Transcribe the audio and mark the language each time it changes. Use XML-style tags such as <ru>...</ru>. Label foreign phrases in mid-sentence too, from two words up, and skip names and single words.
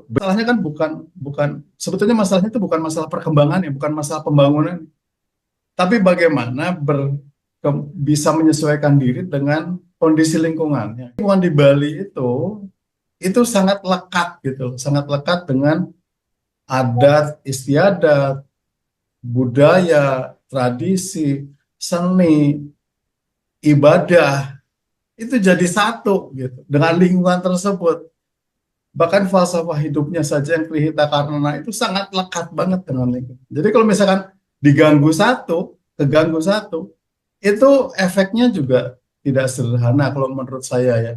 <id>Masalahnya kan sebetulnya masalahnya itu bukan masalah perkembangan ya, bukan masalah pembangunan. Tapi bagaimana bisa menyesuaikan diri dengan kondisi lingkungannya. Lingkungan di Bali itu sangat lekat gitu, sangat lekat dengan adat istiadat, budaya, tradisi, seni, ibadah, itu jadi satu gitu dengan lingkungan tersebut. Bahkan falsafah hidupnya saja yang Krihita Karnana itu sangat lekat banget dengan lingkungan. Jadi kalau misalkan keganggu satu, itu efeknya juga tidak sederhana kalau menurut saya ya.</id>